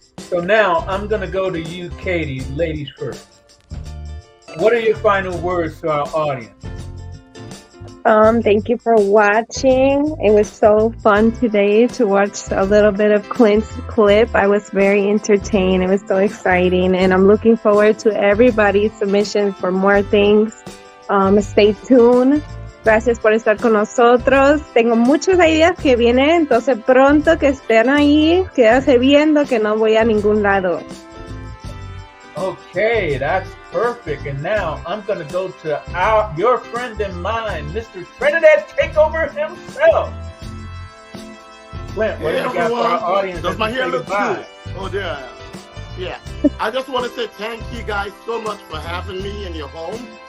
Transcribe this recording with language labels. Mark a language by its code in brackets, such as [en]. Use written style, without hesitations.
[en] So now I'm gonna go to you, Katie, ladies first. What are your final words to our audience? Thank you for watching. It was so fun today to watch a little bit of Clint's clip. I was very entertained. It was so exciting, and I'm looking forward to everybody's submissions for more things. Stay tuned. [es] Gracias por estar con nosotros. Tengo muchas ideas que vienen, entonces pronto que estén ahí, quédase viendo que no voy a ningún lado. [en] Okay, that's perfect. And now I'm going to go to your friend and mine, Mr. Trinidad Takeover himself. Clint, what do you got for our audience? Does my hair look goodbye? good? Oh, there. Yeah. I just want to say thank you guys so much for having me in your home.